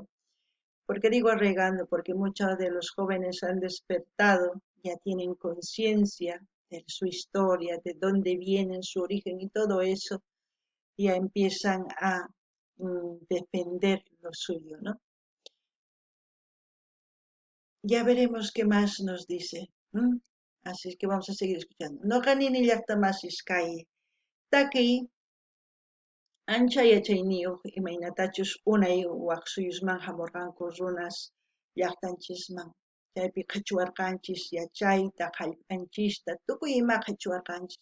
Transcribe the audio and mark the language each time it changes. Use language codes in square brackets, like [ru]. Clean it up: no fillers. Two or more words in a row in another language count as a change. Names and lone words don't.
[es] ¿Por qué digo arraigando? Porque muchos de los jóvenes han despertado, ya tienen conciencia de su historia, de dónde vienen, su origen y todo eso, ya empiezan a defender lo suyo, ¿no? Ya veremos qué más nos dice. Así que vamos a seguir escuchando. [qu] No ganini llaqtamasis kay. Taki ancha yachayniyuq imaynatachus unay waqsuyusman hamurqanku runas llaqtanchisman. Chaypi qhichwarqanchis yachayta, qhallp'anchista, tukuy ima qhichwarqanchis.